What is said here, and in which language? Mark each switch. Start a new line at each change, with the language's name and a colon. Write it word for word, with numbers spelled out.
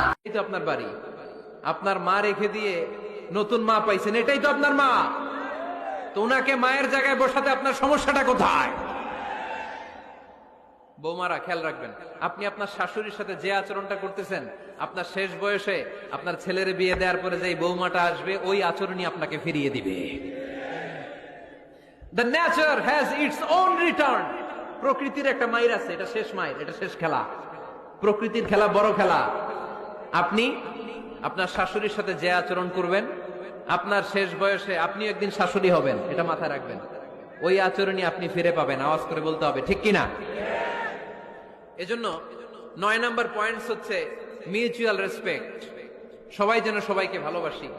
Bangla: এই তো আপনার বাড়ি, আপনার মা রেখে দিয়ে নতুন মা পাইছেন, এটাই তো আপনার মা, তো ওনাকে মায়ের জায়গায় বসাতে আপনার সমস্যাটা কোথায়? বৌমারা খেয়াল রাখবেন, আপনি আপনার শাশুড়ির সাথে যে আচরণটা করতেছেন, আপনার শেষ বয়সে আপনার ছেলের বিয়ে দেওয়ার পরে যে বৌমাটা আসবে ওই আচরণই আপনাকে ফিরিয়ে দিবে।
English: The nature has its own return.
Bangla: প্রকৃতির একটা মায়ের আছে, এটা শেষ মায়ের, এটা শেষ খেলা, প্রকৃতির খেলা, বড় খেলা। আপনি আপনার শাশুড়ির সাথে যে আচরণ করবেন, আপনার শেষ বয়সে আপনি একদিন শাশুড়ি হবেন, এটা মাথায় রাখবেন। ওই আচরণই আপনি ফিরে পাবেন, আওয়াজ করে বলতে হবে, ঠিক কিনা? এজন্য নয় নাম্বার পয়েন্টস হচ্ছে মিউচুয়াল রেসপেক্ট, সবাই যেন সবাইকে ভালোবাসি।